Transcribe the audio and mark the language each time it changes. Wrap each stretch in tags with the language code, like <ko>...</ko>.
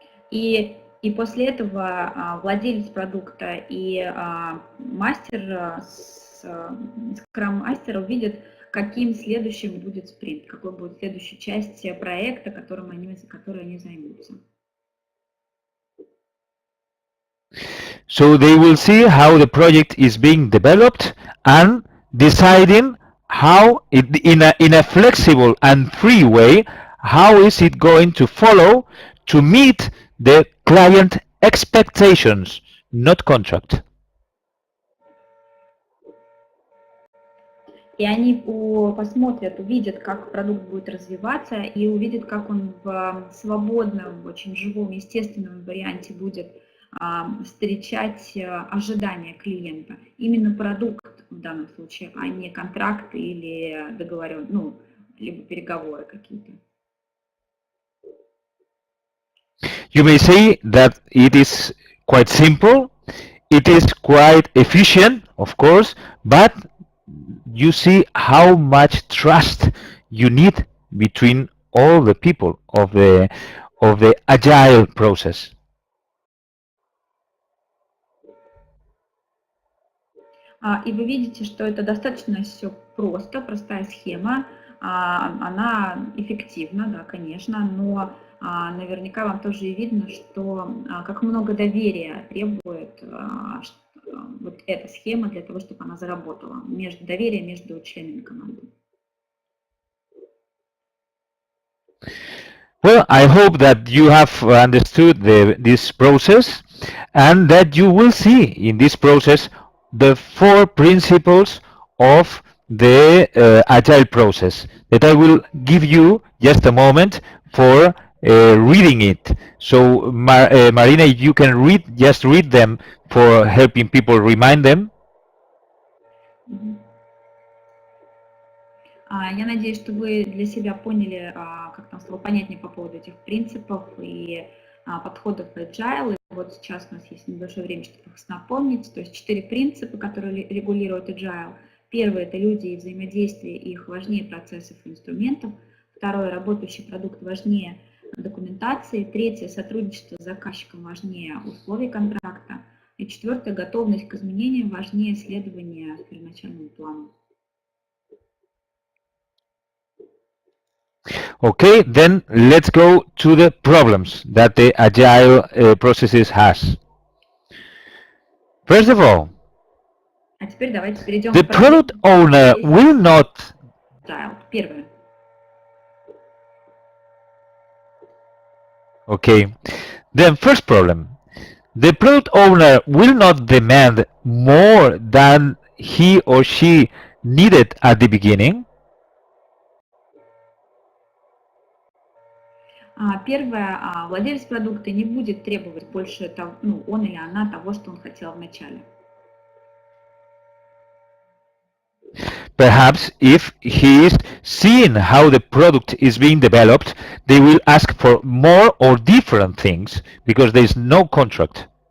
<ru>И после этого владелец продукта и мастер, скрам-мастер увидят, каким следующим будет спринт, какой будет следующая часть проекта, которой они займутся.</ru> <en>So they will see how the project is being developed and deciding how, in a flexible and free way, how is it going to follow to meet the client expectations, not contract.</en> <ru>И они посмотрят, увидят, как продукт будет развиваться, и увидят, как он в свободном, очень живом, естественном варианте будет встречать ожидания клиента. Именно продукт в данном случае, а не контракт или договоренность, ну, либо переговоры какие-то.</ru> <en>You may say that it is quite simple, it is quite efficient, of course, but you see how much trust you need between all the people of the agile process.</en> <ru>И вы видите, что это достаточно все просто, простая схема, она эффективна, да, конечно, но наверняка вам тоже и видно, что как много доверия требует вот эта схема для того, чтобы она заработала, доверие между членами команды.</ru> <en>Well, I hope that you have understood this process and that you will see in this process the 4 principles of the agile process that I will give you just a moment for reading it. So Marina, if you can just read them for helping people remind them.</en> <ru>Я надеюсь, что вы для себя поняли, как там стало понятнее по поводу этих принципов и подходов Agile. И вот сейчас у нас есть небольшое время, чтобы их напомнить. То есть 4 принципа, которые регулируют Agile. Первый – это люди и взаимодействие, их важнее процессов и инструментов. Второе – работающий продукт важнее документации. Третье – сотрудничество с заказчиком важнее условий контракта. И четвертое – готовность к изменениям важнее следования первоначальному плану.</ru> <en>Okay, then let's go to the problems that the agile processes has. First of all, the product owner will not.</en> <ru>Первое.</ru> <en>Okay, then first problem, the product owner will not demand more than he or she needed at the beginning.</en> <ru>Первое, владелец продукта не будет требовать больше того, он или она того, что он хотел в начале.</ru> <en>Perhaps if he is seeing how the product is being developed, they will ask for more or different things because there is no contract.</en>